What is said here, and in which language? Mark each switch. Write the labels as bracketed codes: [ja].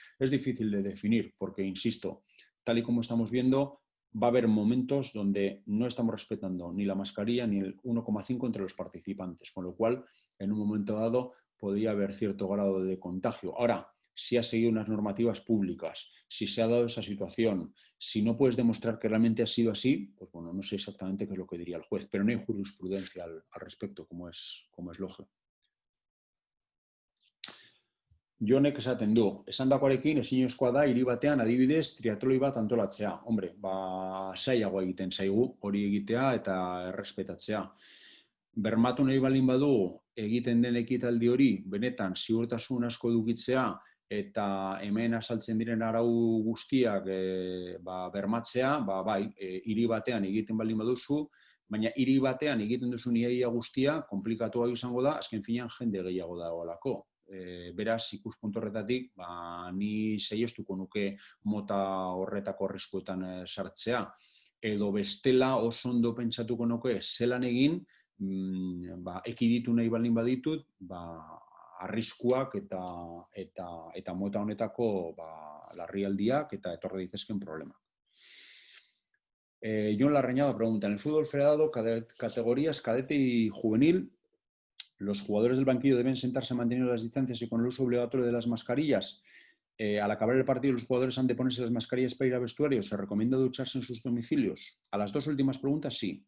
[es] Es difícil de definir porque, insisto, tal y como estamos viendo, va a haber momentos donde no estamos respetando ni la mascarilla ni el 1,5 entre los participantes, con lo cual, en un momento dado, podría haber cierto grado de contagio. Ahora, si has seguido unas normativas públicas, si se ha dado esa situación, si no puedes demostrar que realmente ha sido así, pues bueno, no sé exactamente qué es lo que diría el juez, pero no hay jurisprudencia al respecto, como es lógico. [eu] Jonek esaten du, esandakoarekin ezinezkoa da hiri batean adibidez triatloi bat antolatzea. [es] Hombre, [eu] zailagoa egiten zaigu hori egitea eta errespetatzea. Bermatu nahi baldin badu egiten den ekitaldi hori benetan ziurtasun asko edukitzea eta hemen azaltzen diren arau guztiak bermatzea, bai, hiri batean egiten baldin baduzu, Baina hiri batean egiten duzun iaia guztia, komplikatuak izango da, azken finean jende gehiago dagoelako. Beraz, ikuspuntu horretatik, ni saiestuko nuke mota horretako arriskuetan sartzea. Edo bestela oso ondo pentsatuko nuke zelan egin, ekiditu nahi baldin baditut, arriskuak eta mota honetako larrialdiak eta etorri daitezkeen problemak. [es] Jon Larrañaga pregunta, en el fútbol federado, categorías cadete y juvenil, ¿los jugadores del banquillo deben sentarse manteniendo las distancias y con el uso obligatorio de las mascarillas? Al acabar el partido, ¿los jugadores han de ponerse las mascarillas para ir a vestuario? ¿Se recomienda ducharse en sus domicilios? A las dos últimas preguntas, sí.